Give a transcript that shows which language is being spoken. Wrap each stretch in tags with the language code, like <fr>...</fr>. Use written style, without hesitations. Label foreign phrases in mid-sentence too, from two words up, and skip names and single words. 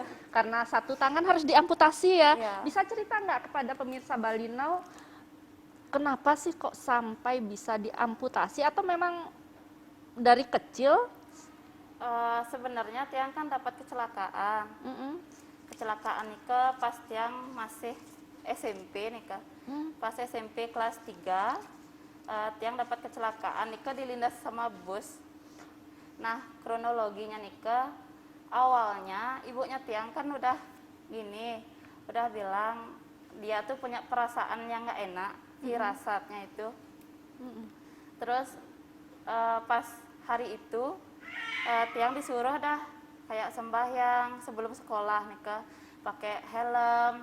<id>Karena satu tangan harus diamputasi ya. Bisa cerita nggak kepada pemirsa Bali Now, kenapa sih kok sampai bisa diamputasi, atau memang dari kecil? Sebenarnya Tiang kan dapat kecelakaan. Kecelakaan nika pas Tiang masih SMP nika. Pas SMP kelas 3, Tiang dapat kecelakaan nika dilindas sama bus. Nah, kronologinya nika, awalnya ibunya Tiang kan udah bilang dia tuh punya perasaan yang nggak enak, firasatnya itu. Terus pas hari itu Tiang disuruh dah kayak sembahyang sebelum sekolah nika, pakai helm.</id>